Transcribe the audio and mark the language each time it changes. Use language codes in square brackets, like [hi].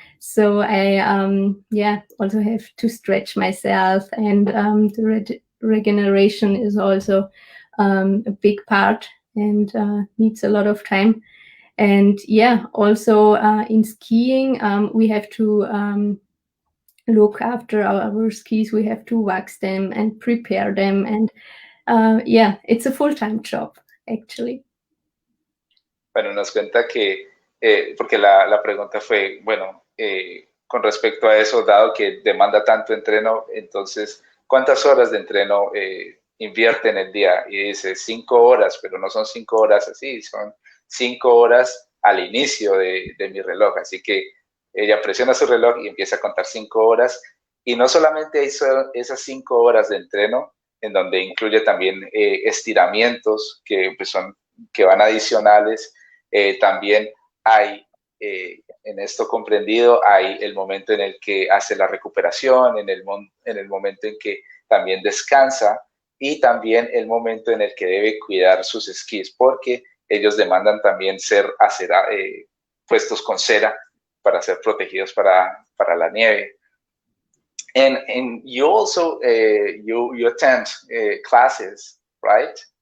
[en] So I also have to stretch myself, and the regeneration is also a big part and needs a lot of time. And yeah, also in skiing, we have to look after our skis. We have to wax them and prepare them, and it's a full-time job actually. [es] Bueno, nos cuenta que, porque la pregunta fue, bueno, con respecto a eso, dado que demanda tanto entreno, entonces, ¿cuántas horas de entreno invierte en el día? Y dice 5 horas, pero no son 5 horas así, son 5 horas al inicio de mi reloj. Así que ella presiona su reloj y empieza a contar 5 horas. Y no solamente hizo esas 5 horas de entreno, en donde incluye también estiramientos que van adicionales. También hay, en esto comprendido, hay el momento en el que hace la recuperación, en el momento en que también descansa y también el momento en el que debe cuidar sus esquís, porque ellos demandan también ser puestos con cera para ser protegidos para la nieve. [en] And you also you attend classes, right?